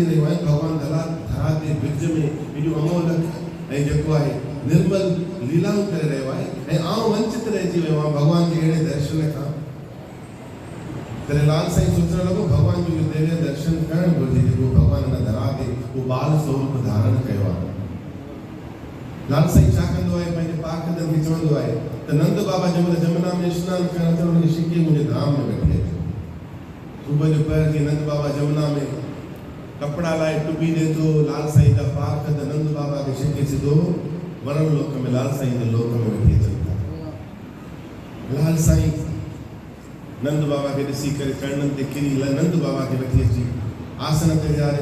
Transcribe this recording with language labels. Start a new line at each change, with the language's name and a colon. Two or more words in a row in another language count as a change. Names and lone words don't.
Sindhi: रहियूं आहिनि भॻवान धरा ते विच में एॾियूं अमोलक ऐं जेको आहे निर्मल लीलाऊं करे रहियो आहे ऐं आउं वंचित रहिजी वियो आहियां भॻवान जे अहिड़े दर्शन खां तॾहिं लाल साईं सोचण लॻो भॻवान जो इहो दिव्य दर्शन करणु घुरिजे जेको भॻवान हिन धरा ते उहो बाल स्वरूप धारण कयो आहे लाल साईं छा कंदो आहे पंहिंजे पाकंदनि खे चवंदो आहे त नंद बाबा जंहिंमहिल जमुना में सनानु करण त हुनखे छिके मुंहिंजे धाम में वठी अचो सुबुह जो पहर खे नंद बाबा जमुना में कपिड़ा लाइ टुॿी ॾे थो लाल साईं जा पाकंद नंद बाबा खे छिके सिधो वरण लोक में लाल साईं जे लोक में वठी अचनि था लाल साईं नंद बाबा खे ॾिसी करे चरणनि ते किरी नंद बाबा खे वठी अची आसन ते विहारे